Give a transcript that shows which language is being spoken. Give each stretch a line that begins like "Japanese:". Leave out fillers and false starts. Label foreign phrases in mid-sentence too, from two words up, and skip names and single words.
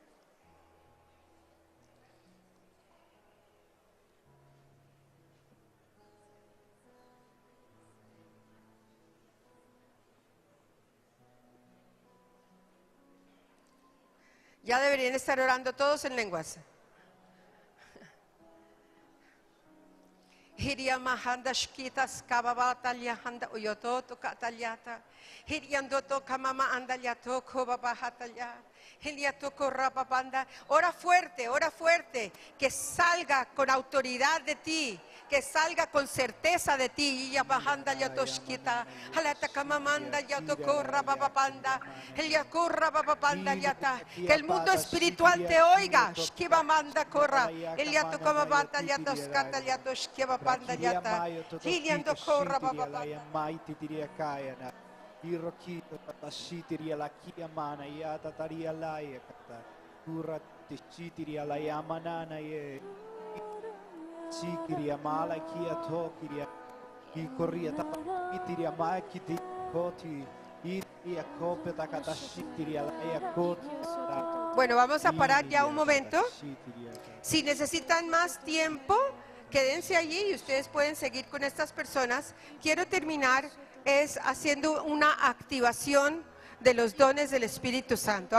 Spanish: Ya deberían estar orando todos en lenguas. Hiria mahanda shkitas kababata liahanda uyototo kataliata. Hiriandoto kamama andaliato kobabahatalia. Hiliatoko rapapanda. Ora fuerte, que salga con autoridad de ti, que salga con certeza de ti. Iya bahanda liatoshkita. Halata kamamanda liatoko rapapanda. Hiliakurra papapanda liata. Que el mundo espiritual te oiga. Shkiba manda korra. Hiliatoko babata liatoskata liatoshkiba. Iroki tatashitiria la kia mana ya tataria la ya kata. Kura tishitiria la ya manana ye. Sikiria mala kia tokiria. Ki koria tatitiria ma kiti koti. Iria kopeta katashitiria la ya koti. Bueno, vamos a parar ya un momento. Si necesitan más tiempo, quédense allí y ustedes pueden seguir con estas personas. Quiero terminar haciendo una activación de los dones del Espíritu Santo.